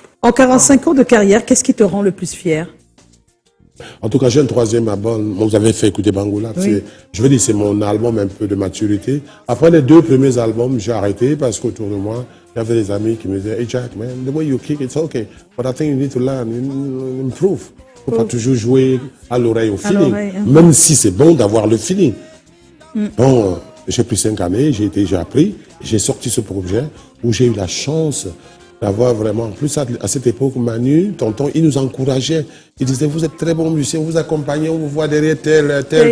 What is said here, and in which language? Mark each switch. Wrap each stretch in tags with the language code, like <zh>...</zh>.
<fr>En 45 ans de carrière, qu'est-ce qui te rend le plus fier? En tout cas, j'ai un troisième album. Vous avez fait écouter Bangoula. Oui. Je veux dire, c'est mon album un peu de maturité. Après les 2 premiers albums, j'ai arrêté parce qu'autour de moi, il y avait des amis qui me disaient,</fr> <en>hey Jack, man, the way you kick, it's okay. But I think you need to learn, improve.</en> <fr>Il ne faut pas toujours jouer à l'oreille, au feeling. Même si c'est bon d'avoir le feeling. Bon, j'ai pris 5 années, j'ai appris, j'ai sorti ce projet où j'ai eu la chance d'avoir vraiment, en plus à cette époque, Manu, tonton, il nous encourageait. Il disait, vous êtes très bons musiciens, vous accompagnez, on vous voit derrière tel.</fr>